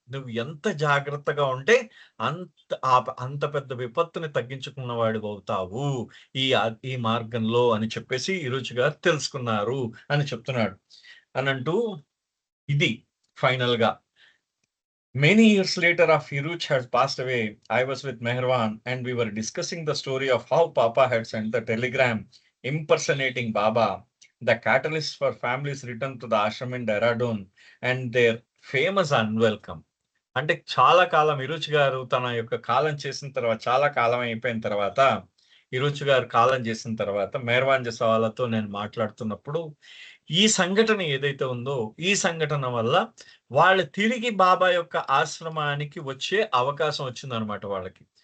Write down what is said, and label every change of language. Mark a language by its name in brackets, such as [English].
[Telugu] నువ్వు ఎంత జాగ్రత్తగా ఉంటే అంత పెద్ద విపత్తుని తగ్గించుకున్న వాడివవుతావు ఈ మార్గంలో అని చెప్పేసి ఇరుచి గారు తెలుసుకున్నారు అని చెప్తున్నాడు. అనంటూ ఇది ఫైనల్‌గా. [English] Many years later, after Hiruch had passed away, I was with Meherwan and we were discussing the story of how Papa had sent the telegram impersonating Baba, the catalyst for families' return to the ashram in Dehradun and their famous unwelcome. [Telugu] అంటే చాలా కాలం ఇరుచి గారు తన యొక్క కాలం చేసిన తర్వాత చాలా కాలం అయిపోయిన తర్వాత ఇరుచి గారు కాలం చేసిన తర్వాత మెహర్వాన్ జసావాలాతో నేను మాట్లాడుతున్నప్పుడు ఈ సంఘటన ఏదైతే ఉందో ఈ సంఘటన వల్ల వాళ్ళు తిరిగి బాబా యొక్క ఆశ్రమానికి వచ్చే అవకాశం వచ్చిందనమాట వాళ్ళకి.